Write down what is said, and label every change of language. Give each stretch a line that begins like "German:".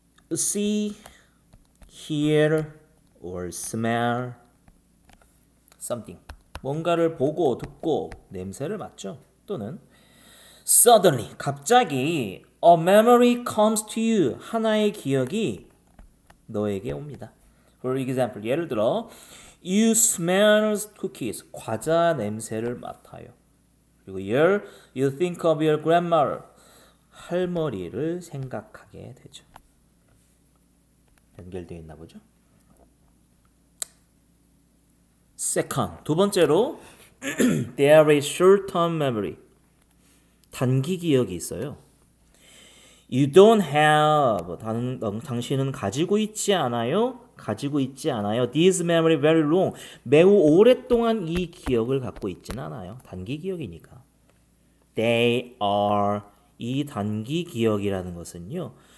English: See, hear, or smell something,
Korean: 뭔가를 보고 듣고 냄새를 맡죠. 또는
English: suddenly,
Korean: 갑자기
English: a memory comes to you,
Korean: 하나의 기억이 너에게 옵니다.
English: For example,
Korean: 예를 들어
English: you smell cookies,
Korean: 과자 냄새를 맡아요. 그리고
English: you think of your grandmother,
Korean: 할머니를 생각하게 되죠. 연결되어 있나 보죠.
English: Second,
Korean: 두 번째로
English: there is short-term memory.
Korean: 단기 기억이 있어요.
English: You don't have,
Korean: 당신은 가지고 있지 않아요? 가지고 있지 않아요.
English: This memory very long.
Korean: 매우 오랫동안 이 기억을 갖고 있지는 않아요. 단기 기억이니까.
English: They are,
Korean: 이 단기 기억이라는 것은요.